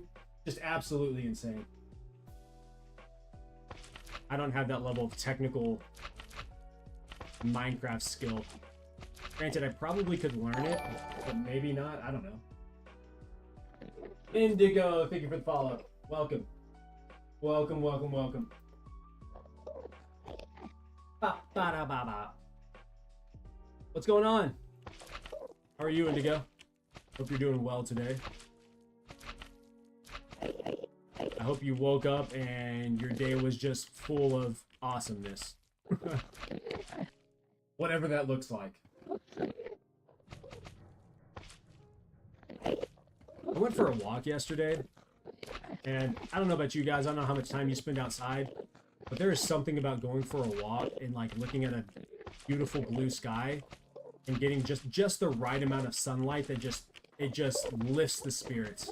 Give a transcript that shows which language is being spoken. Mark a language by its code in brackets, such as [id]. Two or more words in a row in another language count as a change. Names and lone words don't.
[en] Just absolutely insane. I don't have that level of technical Minecraft skill. Granted, I probably could learn it, but maybe not. I don't know. Indigo, thank you for the follow. Welcome. Welcome, welcome, welcome. Ba-ba-da-ba-ba. What's going on? How are you, Indigo? Hope you're doing well today. I hope you woke up and your day was just full of awesomeness. Whatever that looks like. I went for a walk yesterday, and I don't know about you guys, I don't know how much time you spend outside, but there is something about going for a walk and like looking at a beautiful blue sky and getting just the right amount of sunlight that it just lifts the spirits.